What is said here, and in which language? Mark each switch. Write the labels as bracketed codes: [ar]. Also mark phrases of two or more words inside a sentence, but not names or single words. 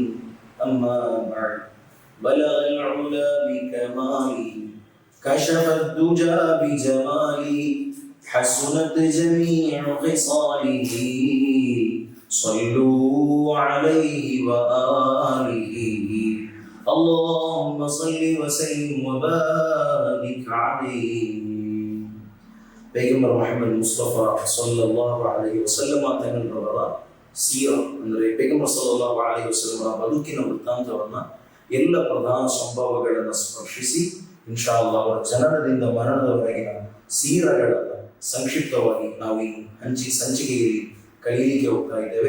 [ar] أما بعد، بلغ العلا بكمالي، كشف الدجى بجمالي، حسنت جميع خصاله، صلوا عليه وآله. اللهم صل وسلم وبارك عليه. [kn] ಪೈಗಂಬರ್ ಮೊಹಮ್ಮದ್ ಮುಸ್ತಫಾ [ar] صلى الله عليه وسلم [kn] ತನ್ನವರ ಸೀರ ಅಂದರೆ ಪೈಗಂಬರ್ [ar] صلى الله عليه وسلم [kn] ಬದುಕಿನ ವೃತ್ತಾಂತವನ್ನ ಎಲ್ಲ ಪ್ರಧಾನ ಸಂಭವಗಳನ್ನು ಸ್ಪರ್ಶಿಸಿ [ar] إن شاء الله [kn] ಅವರ ಜನನದಿಂದ ಮರಣದವರೆಗಿನ ಸೀರಗಳನ್ನು ಸಂಕ್ಷಿಪ್ತವಾಗಿ ನಾವು ಈ ಸಂಚಿಕೆಯಲ್ಲಿ ಕಲಿಯಲಿಕ್ಕೆ ಹೋಗ್ತಾ ಇದ್ದೇವೆ.